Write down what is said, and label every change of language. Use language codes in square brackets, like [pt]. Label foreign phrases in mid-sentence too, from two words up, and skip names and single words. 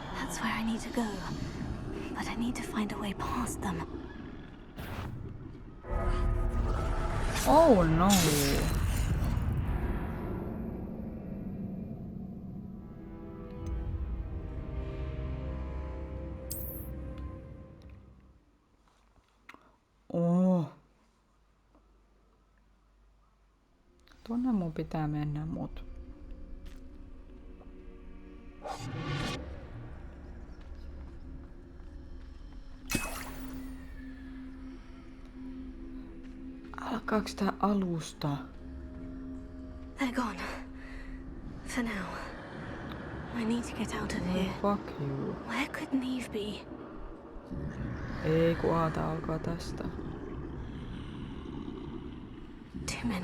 [en] That's where I need to go. But I need to find a way past them. Oh no. Oh. [fi] Tuonne mun pitää mennä, mut... Alkaaks tää alusta? [en] They're gone. For now. I need to get out of here. Fuck you. Where could Niamh be? [fi] Ei, kun aata alkaa tästä. [en] Too many.